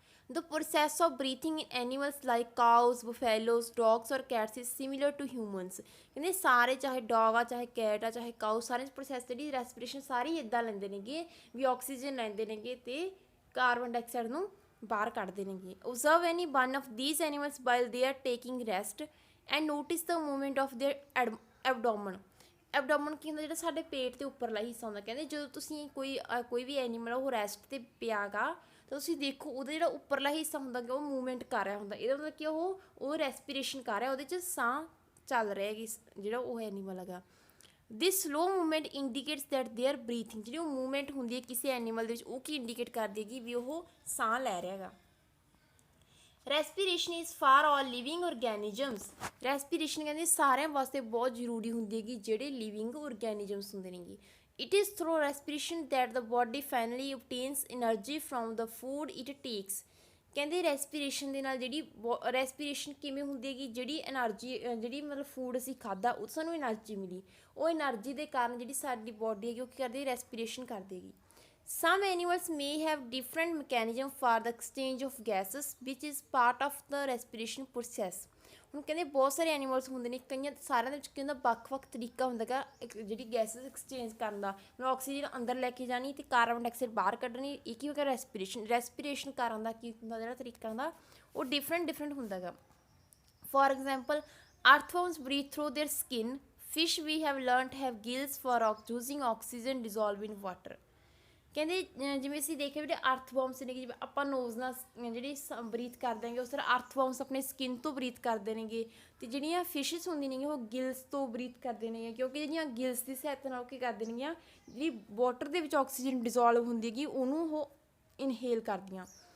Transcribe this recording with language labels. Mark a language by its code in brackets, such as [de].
[en] The process of breathing in animals like cows, buffaloes, dogs or cats is similar to humans, [pa] ਕਹਿੰਦੇ ਸਾਰੇ ਚਾਹੇ dog ਆ ਚਾਹੇ cat ਆ ਚਾਹੇ ਕਾਊ ਸਾਰੇ ਪ੍ਰੋਸੈਸ ਜਿਹੜੀ ਰੈਸਪੀਰੇਸ਼ਨ ਸਾਰੀ ਇੱਦਾਂ ਲੈਂਦੇ ਨੇਗੇ ਵੀ ਆਕਸੀਜਨ ਲੈਂਦੇ ਨੇਗੇ ਅਤੇ ਕਾਰਬਨ ਡਾਈਆਕਸਾਈਡ ਨੂੰ ਬਾਹਰ ਕੱਢਦੇ ਨੇਗੇ। [en] Observe any one of these animals while they are taking rest and notice the movement of their abdomen। [pa] Abdomen ਕੀ ਹੁੰਦਾ ਜਿਹੜਾ ਸਾਡੇ ਪੇਟ ਦੇ ਉੱਪਰਲਾ ਹਿੱਸਾ ਹੁੰਦਾ, ਕਹਿੰਦੇ ਜਦੋਂ ਤੁਸੀਂ ਕੋਈ ਵੀ ਐਨੀਮਲ ਉਹ ਰੈਸਟ 'ਤੇ ਪਿਆ ਗਾ ਤਾਂ ਤੁਸੀਂ ਦੇਖੋ ਉਹਦਾ ਜਿਹੜਾ ਉੱਪਰਲਾ ਹਿੱਸਾ ਹੁੰਦਾ ਕਿ ਉਹ ਮੂਵਮੈਂਟ ਕਰ ਰਿਹਾ ਹੁੰਦਾ, ਇਹਦਾ ਮਤਲਬ ਕਿ ਉਹ ਰੈਸਪੀਰੇਸ਼ਨ ਕਰ ਰਿਹਾ, ਉਹਦੇ 'ਚ ਸਾਹ ਚੱਲ ਰਿਹਾ ਹੈਗੀ ਜਿਹੜਾ ਉਹ ਐਨੀਮਲ ਹੈਗਾ। [en] this slow movement indicates that their breathing, [pa] ਜਿਹੜੀ ਉਹ ਮੂਵਮੈਂਟ ਹੁੰਦੀ ਹੈ ਕਿਸੇ ਐਨੀਮਲ ਦੇ ਵਿੱਚ ਉਹ ਕੀ ਇੰਡੀਕੇਟ ਕਰਦੀ ਹੈਗੀ ਵੀ ਉਹ ਸਾਹ ਲੈ ਰਿਹਾ ਹੈਗਾ। [en] respiration is for all living organisms, [pa] respiration ਕਹਿੰਦੇ ਸਾਰਿਆਂ ਵਾਸਤੇ ਬਹੁਤ ਜ਼ਰੂਰੀ ਹੁੰਦੀ ਹੈਗੀ ਜਿਹੜੇ ਲਿਵਿੰਗ ਔਰਗੈਨਿਜ਼ਮਸ ਹੁੰਦੇ ਨੇਗੇ। [en] it is through respiration that the body finally obtains energy from the food it takes, [pa] ਕਹਿੰਦੇ ਰੈਸਪੀਰੇਸ਼ਨ ਦੇ ਨਾਲ ਜਿਹੜੀ ਰੈਸਪੀਰੇਸ਼ਨ ਕਿਵੇਂ ਹੁੰਦੀ ਹੈਗੀ ਜਿਹੜੀ ਐਨਰਜੀ ਜਿਹੜੀ ਮਤਲਬ ਫੂਡ ਅਸੀਂ ਖਾਧਾ ਉਹ ਸਾਨੂੰ ਐਨਰਜੀ ਮਿਲੀ, ਉਹ ਐਨਰਜੀ ਦੇ ਕਾਰਨ ਜਿਹੜੀ ਸਾਡੀ ਬੋਡੀ ਹੈਗੀ ਉਹ ਕੀ ਕਰਦੀ ਰੈਸਪੀਰੇਸ਼ਨ ਕਰ ਦੇਗੀ। [en] Some animals may have different mechanism for the exchange of gases which is part of the respiration process। [pa] ਹੁਣ ਕਹਿੰਦੇ ਬਹੁਤ ਸਾਰੇ ਐਨੀਮਲਸ ਹੁੰਦੇ ਨੇ ਕਈਆਂ ਸਾਰਿਆਂ ਦੇ ਵਿੱਚ ਕੀ ਹੁੰਦਾ ਵੱਖ-ਵੱਖ ਤਰੀਕਾ ਹੁੰਦਾ ਗਾ ਜਿਹੜੀ ਗੈਸਿਸ ਐਕਸਚੇਂਜ ਕਰਨ ਦਾ, ਮਤਲਬ ਆਕਸੀਜਨ ਅੰਦਰ ਲੈ ਕੇ ਜਾਣੀ ਅਤੇ ਕਾਰਬਨ ਡਾਈਆਕਸਾਈਡ ਬਾਹਰ ਕੱਢਣੀ, ਇਹ ਕੀ ਹੋ ਗਿਆ ਰੈਸਪੀਰੇਸ਼ਨ ਕਰਨ ਦਾ ਕੀ ਹੁੰਦਾ ਜਿਹੜਾ ਤਰੀਕਾ ਹੁੰਦਾ ਉਹ ਡਿਫਰੈਂਟ ਹੁੰਦਾ ਗਾ। [en] for example earthworms breathe through their skin, fish we have learned have gills for using oxygen dissolve in water, [pa] ਕਹਿੰਦੇ ਜਿਵੇਂ ਅਸੀਂ ਦੇਖਿਆ ਜਿਹੜੇ ਅਰਥਵਰਮਸ ਨੇ ਜਿਵੇਂ ਆਪਾਂ ਨੋਜ਼ ਨਾਲ ਜਿਹੜੀ ਬਰੀਥ ਕਰ ਦਿਆਂਗੇ ਉਸ ਤਰ੍ਹਾਂ ਅਰਥਵਰਮਸ ਆਪਣੇ ਸਕਿਨ ਤੋਂ ਬਰੀਥ ਕਰਦੇ ਨੇਗੇ ਅਤੇ ਜਿਹੜੀਆਂ ਫਿਸ਼ਿਸ ਹੁੰਦੀਆਂ ਨੇਗੀਆਂ ਉਹ ਗਿਲਸ ਤੋਂ ਬਰੀਥ ਕਰਦੇ ਨੇਗੇ ਕਿਉਂਕਿ ਜਿਹੜੀਆਂ ਗਿਲਸ ਦੀ ਸਹਾਇਤਾ ਨਾਲ ਕੀ ਕਰਦੇ ਨੇਗੀਆਂ ਜਿਹੜੀ ਵਾਟਰ ਦੇ ਵਿੱਚ ਆਕਸੀਜਨ ਡਿਜ਼ੋਲਵ ਹੁੰਦੀ ਹੈਗੀ ਉਹਨੂੰ ਉਹ ਇਨਹੇਲ ਕਰਦੀਆਂ।